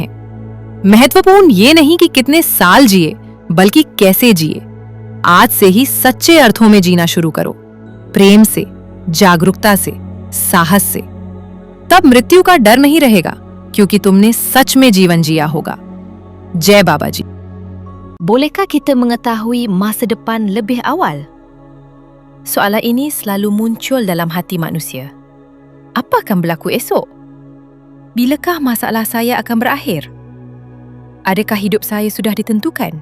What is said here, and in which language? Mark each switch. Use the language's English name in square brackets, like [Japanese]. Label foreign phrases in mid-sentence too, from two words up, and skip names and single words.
[Hindi] महत्वपूर्ण ये नहीं कि कितने साल जिए, बल्कि कैसे जिए। आज से ही सच्चे अर्थों में जीना शुरू करो, प्रेम से, जागरूकता से, साहस से। तब मृत्यु का डर नहीं रहेगा, क्योंकि तुमने सच में जीवन जिया होगा। जय बाबा जी। [Malay] Bolehkah kita mengetahui masa depan lebih awal? Soalan ini selalu muncul dalam hati manusia. Apa akan berlaku esok? Bilakah masalah saya akan berakhir? Adakah hidup saya sudah ditentukan?